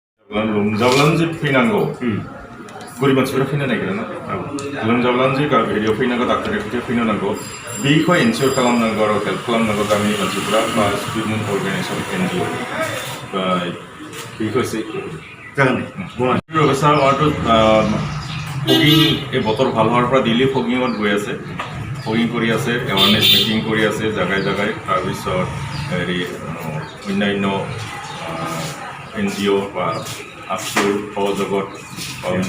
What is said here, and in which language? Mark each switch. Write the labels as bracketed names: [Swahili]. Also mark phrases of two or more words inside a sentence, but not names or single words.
[Bodo] लोमजाब्लानो जे फैनांगौ गरिब मानसिफोरा फैनो नागिरो ना लोमजाब्लानो जे हेरियाव फैनांगौ डाक्टारनि खाथियाव फैनो नांगौ बेखौ एनसियर खालामनांगौ आरो हेल्प खालामनांगौ गामिनि मानसिफोरा बा [English] student organisation NGO [Bodo] बेखौ एसे जागोन [Assamese] ব্যৱস্থা আমাৰতো ফগিং এই বতৰ ভাল হোৱাৰ পৰা ডেইলি ফগিঙত গৈ আছে ফগিং কৰি আছে [English] awareness meeting [Assamese] কৰি আছে জাগাই জাগাই তাৰপিছত হেৰি অন্যান্য এনজিঅ' বা আছুৰ সহযোগত বা অন্য